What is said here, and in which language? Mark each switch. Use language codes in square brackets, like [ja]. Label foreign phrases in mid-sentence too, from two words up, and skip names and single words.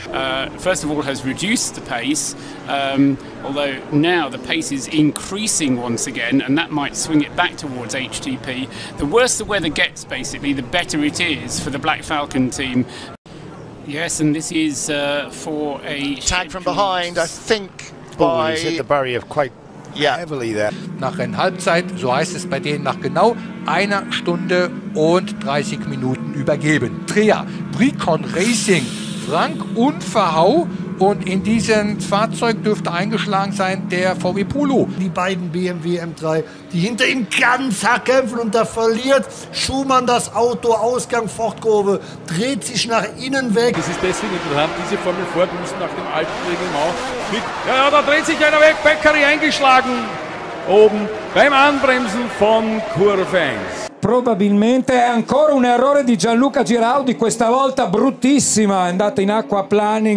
[en] First of all, has reduced the pace, although now the pace is increasing once again, and that might swing it back towards HTP. The worse the weather gets, basically, the better it is for the Black Falcon team. Yes, and this is for a tag from behind, I think. He's hit the barrier quite heavily there. [de] Nach Rennhalbzeit, so heißt es bei denen, nach genau 1 Stunde und 30 Minuten übergeben. Trier, Bricon Racing, Frank Unverhau, und in diesem Fahrzeug dürfte eingeschlagen sein der VW Polo. Die beiden BMW M3, die hinter ihm ganz hart kämpfen, und da verliert Schumann das Auto, Ausgang Fortkurve, dreht sich nach innen weg. Es ist deswegen interessant, diese Formel 4 Boost nach dem alten Reglement mit, ja, da dreht sich einer weg, Beccari eingeschlagen, oben beim Anbremsen von Kurve 1. [it] Probabilmente è ancora un errore di Gianluca Giraudi, questa volta bruttissima, è andata in aquaplaning.